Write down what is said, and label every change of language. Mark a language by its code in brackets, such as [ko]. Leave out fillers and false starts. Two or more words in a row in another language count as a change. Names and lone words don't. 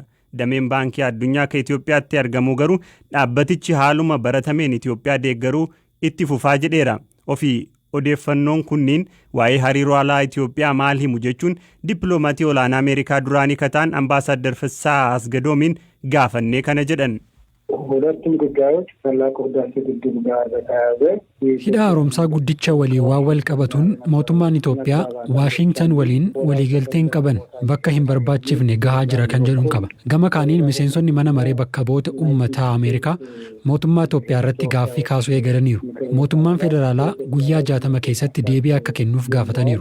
[om] Dameen baankii addunyaa kan Itoophiyaatti argamu garuu dhaabbatichi haaluma baratameen Itoophiyaa deeggaruu itti fufaa jedheera. Ofii odeeffannoon kunniin waa'ee hariiroo alaa Itoophiyaa maal himu jechuun dippiloomatii olaanaa Ameerikaa duraanii kataan ambaasaadder Fsaa Asgadoomiin gaafannee kana jedhan. [am] ሁለቱም ጉዳዮች ታላቁ ህዳሴ ግድብ ጋር በተያያዘ [om] hidha haaromsaa guddicha waliin waan wal qabatuun mootummaan Itoophiyaa Waashingtan waliin waliigalteen qaban bakka hin barbaachifne gahaa jira kan jedhuun qaba. Gama kaaniin miseensonni mana maree bakka bu'oota uummataa Ameerikaa mootummaa Itoophiyaa irratti gaaffii kaasuu eegalaniiru. Mootummaan federaalaa guyyaa 60 keessatti deebii akka kennuuf gaafataniiru.